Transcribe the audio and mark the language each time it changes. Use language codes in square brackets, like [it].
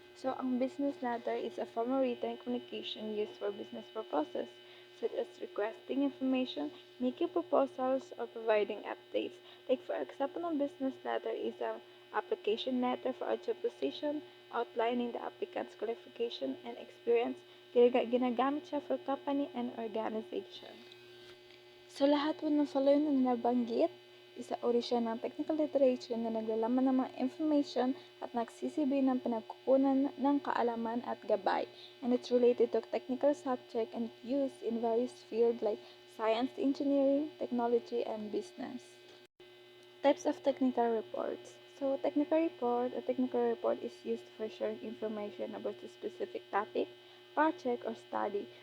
[tl] So, ang [en] business letter is a formal written communication used for business purposes, such as requesting information, making proposals, or providing updates. Like for example, ng business letter is an application letter for a job position outlining the applicant's qualification and experience. [tl] Ginagamit siya [en] for company and organization. [tl] So lahat po ng following na nabanggit, isauri siya ng technical literature na naglalaman ng mga information at nagsisibay ng pinagkukunan ng kaalaman at gabay. [en] And it's related to technical subject and used in various fields like science, engineering, technology, and business. Types of technical reports. So, a technical report is used for sharing information about a specific topic, project, or study.